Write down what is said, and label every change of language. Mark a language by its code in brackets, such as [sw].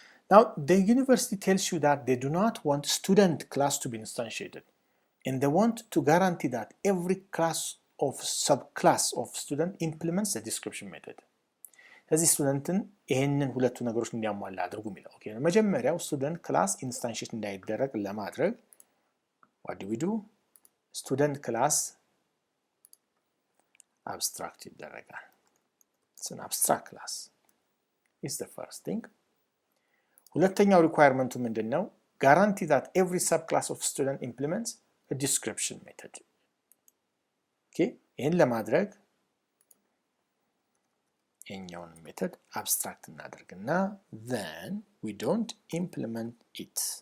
[en] Now the university tells you that they do not want student class to be instantiated, and they want to guarantee that every class of subclass of student implements the description method. [am] ስለዚህ ስቱደንትን ይሄንን ሁለቱ ነገሮች እንዲያሟላ አድርጉ የሚለው ኦኬ መጀመሪያው ስቱደንት ክላስ ኢንስታንሺየት እንዳይደረግ ለማድረግ [en] what do we do? [am] student class abstract ይደረጋል. [en] It's an abstract class. It's the first thing. [am] ሁለተኛው requirement ምንድነው? [en] guarantee that every subclass of student implements a description method. [am] Okay, ይሄን ለማድረግ የኛውን ሜተድ አብስትራክት እናደርግና [en] then we don't implement it.